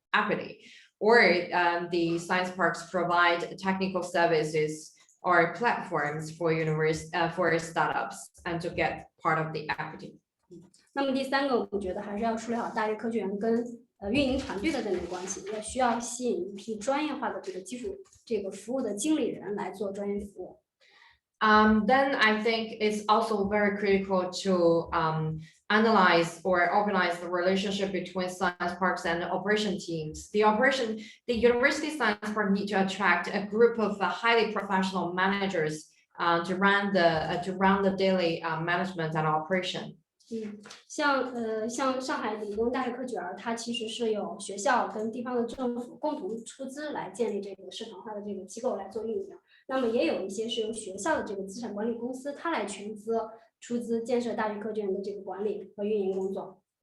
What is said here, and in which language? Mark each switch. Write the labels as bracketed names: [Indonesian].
[English] equity, or the science parks provide technical services or platforms for for startups and to get part of the equity. [Chinese] 那么第三个，我们觉得还是要处理好大学科学园跟运营团队的这样的关系，也需要吸引一批专业化的这个基础这个服务的经理人来做专业服务。 [English] Then I think it's also very critical to analyze or organize the relationship between science parks and operation teams. The university science park need to attract a group of highly professional managers to run the daily management and operation. [Chinese] 像上海理工大学科学园，它其实是有学校跟地方的政府共同出资来建立这个市场化的这个机构来做运营。那么也有一些是由学校的这个资产管理公司，它来全资出资建设大学科学园的这个管理和运营工作。